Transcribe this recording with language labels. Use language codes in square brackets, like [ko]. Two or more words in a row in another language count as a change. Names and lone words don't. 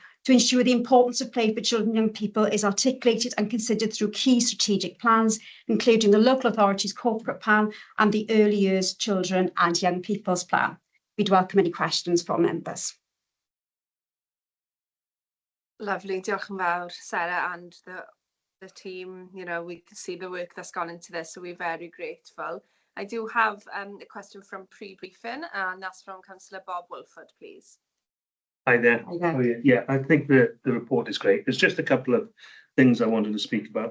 [en] to ensure the importance of play for children and young people is articulated and considered through key strategic plans, including the local authority's corporate plan and the early years children and young people's plan. We'd welcome any questions from members. Lovely, [cy] diolch yn fawr, [en] Sarah, and the team. You know, we can see the work that's gone into this, so we're very grateful. I do have a question from pre-briefing, and that's from Councillor Bob Wolford, please. Hi there. Hi there. Oh, yeah, I think the report is great. There's just a couple of things I wanted to speak about.